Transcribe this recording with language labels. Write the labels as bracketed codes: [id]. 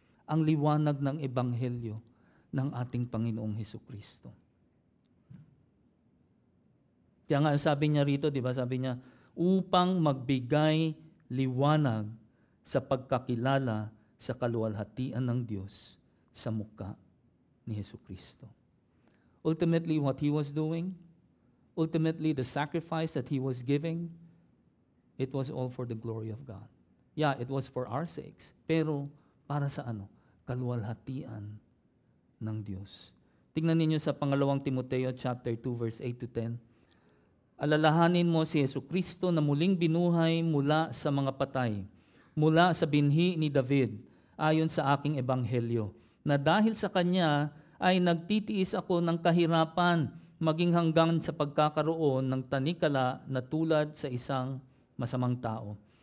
[tl] Ang liwanag ng Ebanghelyo ng ating Panginoong Hesukristo. Kaya nga sabi niya rito, di ba? Sabi niya, upang magbigay liwanag sa pagkakilala sa kaluwalhatian ng Diyos sa mukha ni Hesukristo. [en] Ultimately, what He was doing, ultimately, the sacrifice that He was giving, it was all for the glory of God. Yeah, it was for our sakes. [tl] Pero para sa kaluwalhatian ng Diyos. Tingnan ninyo sa 2 Timoteo chapter 2 verse 8 to 10. Alalahanin mo si Hesukristo na muling binuhay mula sa mga patay, mula sa binhi ni David, ayon sa aking ebanghelyo, na dahil sa Kanya ay nagtitiis ako ng kahirapan, maging hanggang sa pagkakaroon ng tanikala na tulad sa isang masamang tao.